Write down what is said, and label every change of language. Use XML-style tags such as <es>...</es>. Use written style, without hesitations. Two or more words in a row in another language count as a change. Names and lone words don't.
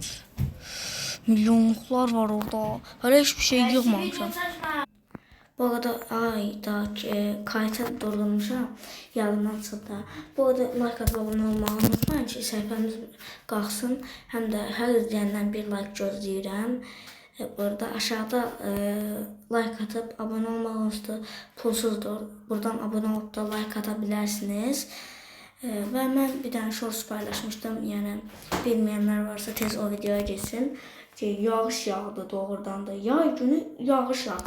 <az>Milyonluqlar var orada. Hələ hiçbir şey yığmamışam. Bu arada kayıtı durdurmuşam. Yadımdan çıxdı. Bu arada like atıb abunə olmağı unutmayın ki, səhifəmiz qalxsın. Həm də hər izləyəndən bir like gözləyirəm.</az> <tr>Burada aşağıda like atıp abone olmanız pulsuzdur. Buradan abone olup da like atabilirsiniz. Ve ben bir tane shorts paylaşmıştım. Yani bilmeyenler varsa tez o videoya geçsin.</tr> <az>Yağış yağdı doğrudan da. Yay günü yağış yağdı.</az>